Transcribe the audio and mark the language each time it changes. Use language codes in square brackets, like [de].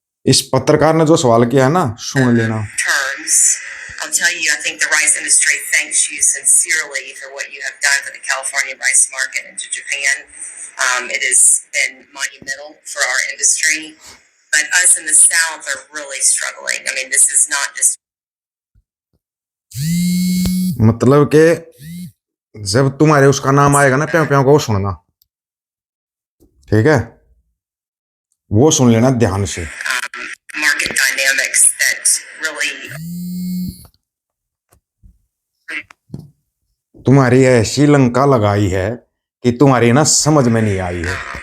[hi] इस पत्रकार ने जो सवाल किया है ना, सुन लेना। [en] I'll tell you, I think the rice industry thanks you sincerely for what you have done for the California rice market into Japan. It has been monumental for our industry, but us in the South are really struggling. I mean, this is not just [hi] मतलब कि जब तुम्हारे उसका नाम आएगा ना प्याव प्याव का, वो सुनना, ठीक है? वो सुन लेना ध्यान से। [en] Market dynamics that really [hi] तुम्हारी ऐसी लंका लगाई है कि तुम्हारी ना समझ में नहीं आई है।